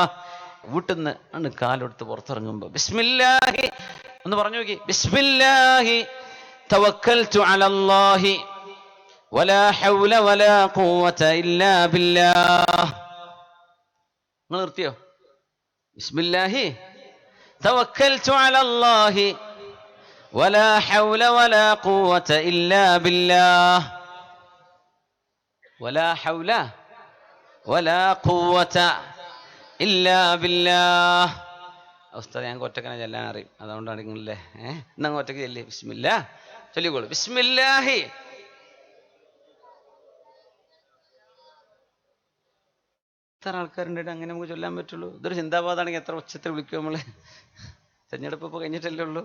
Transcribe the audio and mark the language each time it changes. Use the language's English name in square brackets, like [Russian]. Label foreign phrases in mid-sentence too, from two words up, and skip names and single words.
[Malayalam] വീട്ടിന്ന് ആണ് കാലെടുത്ത് പുറത്തിറങ്ങുമ്പോ ബിസ്മില്ലാഹി ഒന്ന് പറഞ്ഞു നോക്കി. [Arabic] بسم الله توكلت على الله ولا حول ولا قوة إلا بالله. [Malayalam] നിങ്ങൾ നിർത്തിയോ? [Arabic] بسم الله توكلت على الله ولا حول ولا قوة إلا بالله ولا حول ولا قوة إلا بالله. [Malayalam] ഉസ്താദ് ഞങ്ങൾക്ക് ഒറ്റക്കനെ ചെല്ലാൻ അറിയും, അതുകൊണ്ടാണ് നിങ്ങളല്ലേ എന്നാ ഒറ്റക്ക് ചെല്ലി. ബിസ്മില്ലാ ചൊല്ലിക്കോളൂ. ബിസ്മില്ലാഹി. എത്ര ആൾക്കാരുണ്ടായിട്ട് അങ്ങനെ നമുക്ക് ചൊല്ലാൻ പറ്റുള്ളൂ? ഇതൊരു ചിന്താബാദാണെങ്കിൽ എത്ര ഉച്ചത്തിൽ വിളിക്കും നമ്മള്. തെരഞ്ഞെടുപ്പ് ഇപ്പോൾ കഴിഞ്ഞിട്ടല്ലേ ഉള്ളൂ.